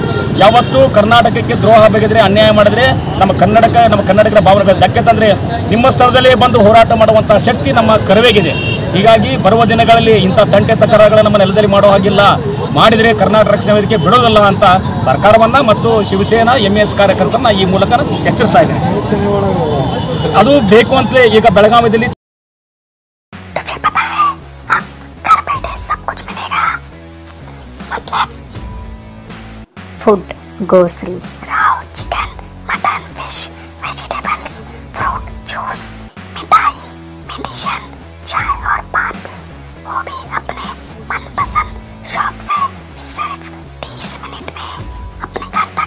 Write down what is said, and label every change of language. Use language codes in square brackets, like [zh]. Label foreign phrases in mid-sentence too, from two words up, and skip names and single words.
[kn] ಯಾವತ್ತೂ ಕರ್ನಾಟಕಕ್ಕೆ ದ್ರೋಹ ಬಗೆದ್ರೆ, ಅನ್ಯಾಯ ಮಾಡಿದ್ರೆ, ನಮ್ಮ ಕನ್ನಡಿಗರ ಭಾವನೆಗಳಿಗೆ ಧಕ್ಕೆ ತಂದರೆ ನಿಮ್ಮ ಸ್ಥಳದಲ್ಲೇ ಬಂದು ಹೋರಾಟ ಮಾಡುವಂತಹ ಶಕ್ತಿ ನಮ್ಮ ಕರವೇಗಿದೆ. ಹೀಗಾಗಿ ಬರುವ ದಿನಗಳಲ್ಲಿ ಇಂಥ ತಂಟೆ ತಕರಾರುಗಳನ್ನು ನಮ್ಮ ನೆಲದಲ್ಲಿ ಮಾಡೋ ಹಾಗಿಲ್ಲ. ಮಾಡಿದರೆ ಕರ್ನಾಟಕ ರಕ್ಷಣಾ ವೇದಿಕೆ ಬಿಡೋದಿಲ್ಲ ಅಂತ ಸರ್ಕಾರವನ್ನ ಮತ್ತು ಶಿವಸೇನಾ MES ಕಾರ್ಯಕರ್ತರನ್ನ ಈ ಮೂಲಕ ಎಚ್ಚರಿಸ್ತಾ ಇದ್ದೇನೆ. ಅದು ಬೇಕು ಅಂತಲೇ ಈಗ ಬೆಳಗಾವಿಯಲ್ಲಿ [en] food, grocery, raw, chicken, mutton, fish, vegetables, fruit, juice, [hi] मिठाई, मेडिसिन, चाय और पान भी, वो भी अपने मनपसंद शॉप से सिर्फ 30 मिनट में अपने घर तक।